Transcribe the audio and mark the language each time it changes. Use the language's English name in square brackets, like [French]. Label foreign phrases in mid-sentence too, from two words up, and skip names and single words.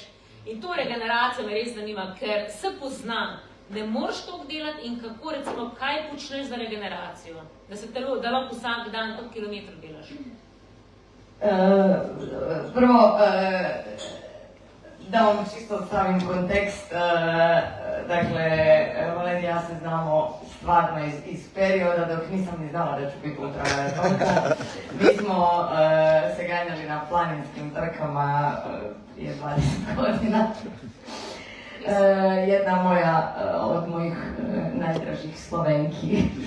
[Slovenian] In to regeneracija me res zanima, ker se pozna, ne moreš toliko delati in kako, recimo, kaj počneš za regeneracijo, da se telo, da lahko vsak dan koliko kilometrov delaš. [Croatian] Prvo, da vam čisto stavim kontekst, dakle, Valeri i ja se znamo stvarno iz perioda dok nisam ni znala da ću biti ultramaratonka. Mi smo se ganjali na planinskim trkama prije 20 godina. Jedna moja od mojih najdražih Slovenki.